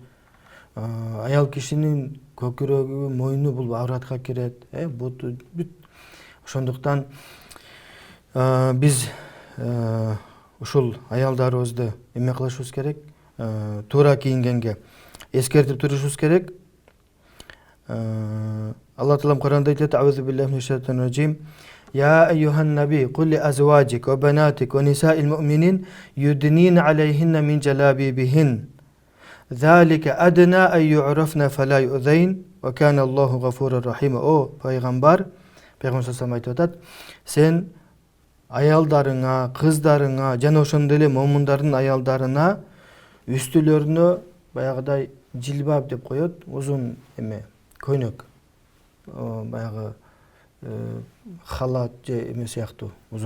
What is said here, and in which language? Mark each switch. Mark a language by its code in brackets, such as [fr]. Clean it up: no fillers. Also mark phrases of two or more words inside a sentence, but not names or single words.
[ky] Аял кишинин көкүрөгү, мойну бул авратка кирет, буту бүт. Ошондуктан биз ушул аялдарыбызды эме кылышыбыз керек? Туура кийингенге эскертип турушубуз керек. Алла Таалам Куранда айтат: [ar] "أعوذ بالله من الشيطان الرجيم. يا أيها النبي قل لأزواجك و بناتك و نساء المؤمنين يدنين عليهن من جلابيبهن. ذلك أدنى أن يعرفن فلا يؤذين و كان الله غفورا رحيما." [ky] О пайгамбар саллаллаху айтып атат: "Сен аялдарыңа, кыздарыңа жана ошондой эле момундардын аялдарына үстүлөрүнө баягыдай жилбаб деп коет, узун эме көйнөк, баягы халат же эме сыяктуу узун.